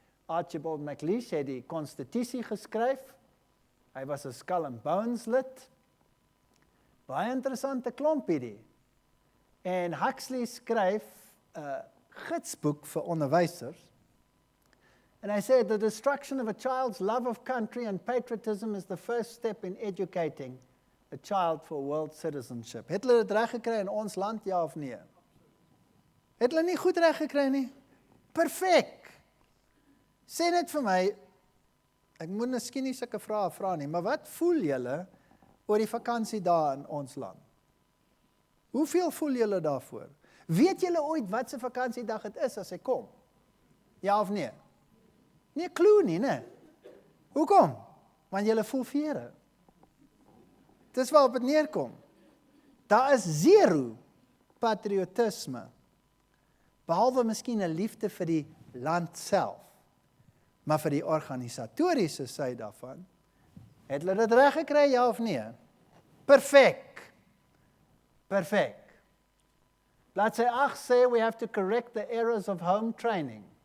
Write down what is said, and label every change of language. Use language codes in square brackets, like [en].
[af] Archibald MacLeish het die konstitusie geskryf. Hy was 'n Skull and Bones lid. Baie interessante klomp hierdie. En Huxley skryf 'n gidsboek vir onderwysers. [en] And I said, the destruction of a child's love of country and patriotism is the first step in educating a child for world citizenship. [af] Het hulle dit reg gekry in ons land, ja of nee? Het hulle nie goed reg gekry nie? Perfek! Sê net vir my, ek moet miskien nie sulke vrae vra nie, maar wat voel julle oor die vakansie daar in ons land? Hoeveel voel julle daarvoor? Weet julle ooit wat se vakansiedag dit is as hy kom? Ja of nee? Nie 'n klou nie, né? Hoekom? Want julle voel vere. Dis waarop dit neerkom. Daar is zero patriotisme, behalwe miskien 'n liefde vir die land self. Maar vir die organisatoriese sy daarvan, het hulle dit reg gekry, ja of nee? Perfek. Perfek. Bladsy 8 sê, [en] we have to correct the errors of home training.